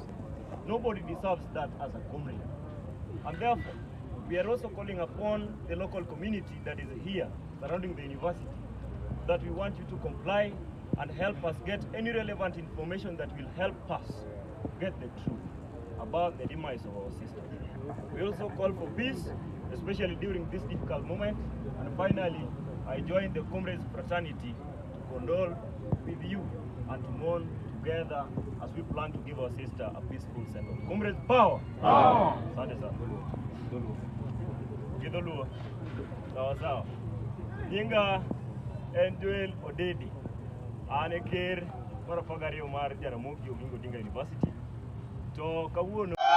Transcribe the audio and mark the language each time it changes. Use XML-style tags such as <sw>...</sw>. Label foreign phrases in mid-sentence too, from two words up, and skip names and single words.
<en>Nobody deserves that as a comrade. And therefore, we are also calling upon the local community that is here surrounding the university that we want you to comply and help us get any relevant information that will help us get the truth about the demise of our sister. We also call for peace, especially during this difficult moment. And finally, I join the comrades fraternity to condole with you and to mourn together as we plan to give our sister a peaceful send-off. Comrades, power! Power!</en> <sw>Asante sana. Kidoluo. Sawa sawa.</sw> <luo>Nyinga Joel Odedi. Ane ker marafagario mar Jaramogi Oginga Odinga University. To kawuono</luo>